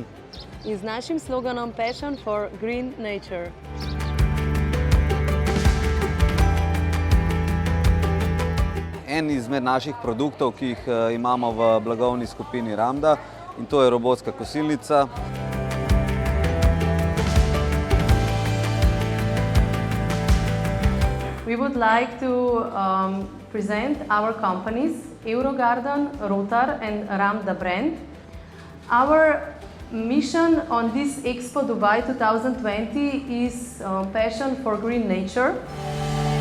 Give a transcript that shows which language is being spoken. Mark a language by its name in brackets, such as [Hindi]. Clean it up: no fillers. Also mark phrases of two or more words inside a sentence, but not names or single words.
[Slovenian] in z našim sloganom [English] Passion for Green Nature. [Slovenian] En izmed naših produktov, ki jih imamo v blagovni skupini Ramda, in to je robotska kosilnica. [English] We would like to present our companies, Eurogarden, Rotar and Ramda brand. Our mission on this Expo Dubai 2020 is Passion for Green Nature.